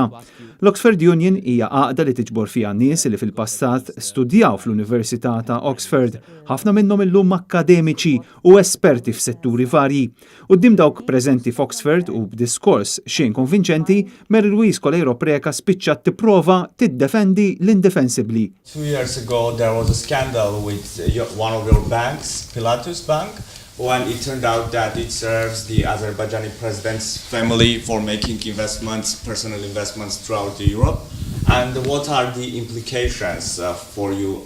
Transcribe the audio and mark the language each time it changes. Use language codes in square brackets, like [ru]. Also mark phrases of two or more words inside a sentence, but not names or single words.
[mt] L-Oxford Union hija għaqda li tiġbor fiha nies li fil-passat studjaw fl-Università ta' Oxford, ħafna minnhom illum akademiċi u esperti f'setturi varji. Quddiem dawk preżenti f'Oxford u b'diskors xejn konvinċenti, Mary Louise Colero Preca spiċċat tipprova tiddefendi l-indefensibbli. [en] 2 years ago there was a scandal with one of your banks, Pilatus Bank, when it turned out that it serves the Azerbaijani president's family for making investments, personal investments throughout Europe. And what are the implications for you?